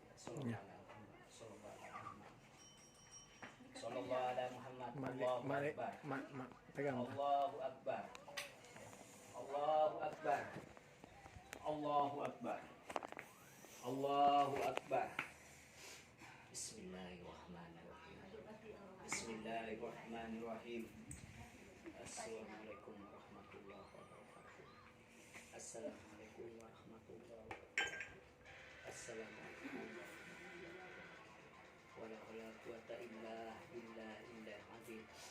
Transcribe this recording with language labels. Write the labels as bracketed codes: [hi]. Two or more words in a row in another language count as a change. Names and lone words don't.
[ar] Ya. صلى الله على محمد. Allahu Mari, Akbar. pegang. الله أكبر الله أكبر. الله أكبر الله أكبر. بسم الله الرحمن الرحيم بسم الله الرحمن الرحيم. السلام عليكم ورحمة الله وبركاته. السلام عليكم ورحمة الله وبركاته. السلام عليكم ولا قوة إلا بالله العظيم.